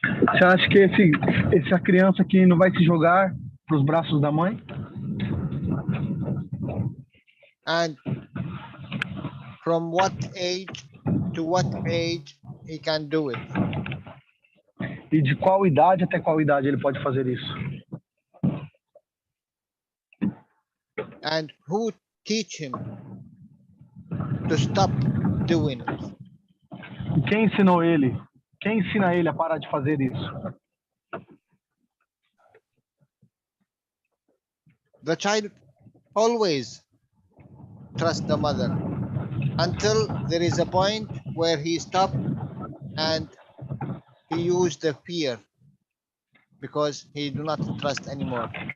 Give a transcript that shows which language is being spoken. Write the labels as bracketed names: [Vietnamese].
[Portuguese] Você acha que essa criança aqui não vai se jogar para os braços da mãe? [English] And from what age to what age he can do it? [Portuguese] E de qual idade até qual idade ele pode fazer isso? [English] And who teach him to stop doing it? [Portuguese] E quem ensinou ele? Quem ensina ele a parar de fazer isso? [English] The child always trusts the mother until there is a point where he stopped and he used the fear because he do not trust anymore.